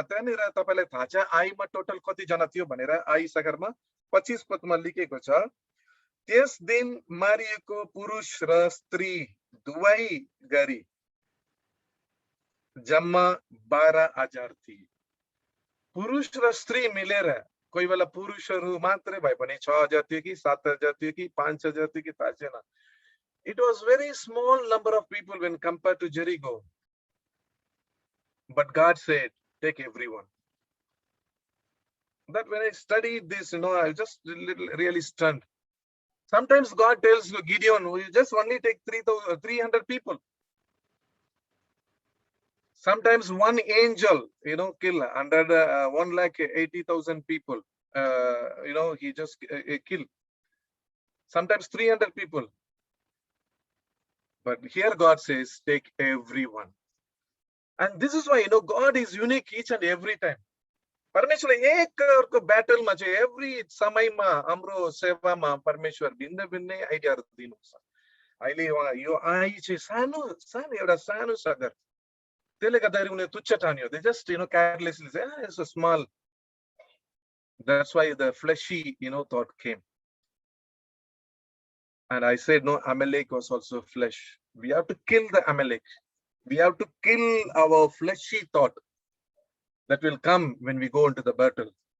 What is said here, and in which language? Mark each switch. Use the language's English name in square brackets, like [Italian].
[Nepali] त्यहाँनिर तपाईलाई थाहा छ आईमा टोटल कति जना थियो भनेर? आई सगरमा 25 पदमा लेखेको छ, त्यस दिन मारिएको पुरुष र स्त्री दुवै गरी जम्मा 12,000 थिए। पुरुष र स्त्री मिलेर, कोही बेला पुरुषहरु मात्रै भए पनि 6,000 थियो कि 7,000 थियो कि 5,000 थियो कि थाहा छैन। [English] It was very small number of people when compared to Jericho. But God said, take everyone. That when I studied this, I was just really stunned. Sometimes God tells Gideon, you just only take 300 people. Sometimes one angel, kill 180,000 people. He just kill. Sometimes 300 people. But here God says, take everyone. And this is why, God is unique each and every time. [Nepali] परमेश्वर एक अर्को ब्याटलमा चाहिँ every समयमा हाम्रो सेवामा परमेश्वर भिन्न भिन्नै आइडियाहरू दिनुहुन्छ। अहिले यो आई चाहिँ सानो एउटा सानो सगर, त्यसले गर्दाखेरि उनीहरूले तुच्छ ठान्यो। [English] They just carelessly say, it's a small. That's why the fleshy thought came. And I said, no, Amalek was also flesh. We have to kill the Amalek. We have to kill our fleshy thought that will come when we go into the battle.